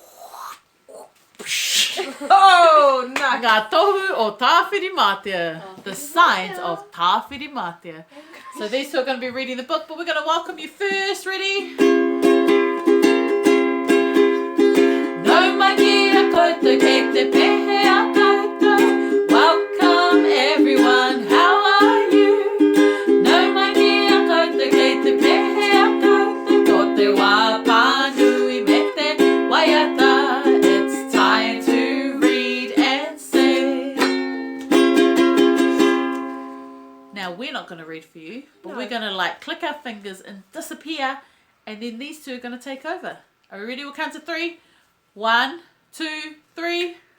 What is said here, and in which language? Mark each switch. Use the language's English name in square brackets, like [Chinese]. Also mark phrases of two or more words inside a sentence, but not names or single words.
[English] Oh, no. Ngā Tohu o Tāwhirimatea. The Signs of Tāwhirimatea. So these two are going to be reading the book, but we're going to welcome you first. Ready? [Māori] No mai kia koutou kei te pehe a koutou. [English] Welcome everyone, how are you? [Māori] No mai kia koutou kei te pehe a koutou. Ko te wā pānui me te waiata. [English] It's time to read and say. Now we're not going to read for you, but we're going to click our fingers and disappear, and then these two are going to take over. Are we ready? We'll count to 3. 1, 2, 3.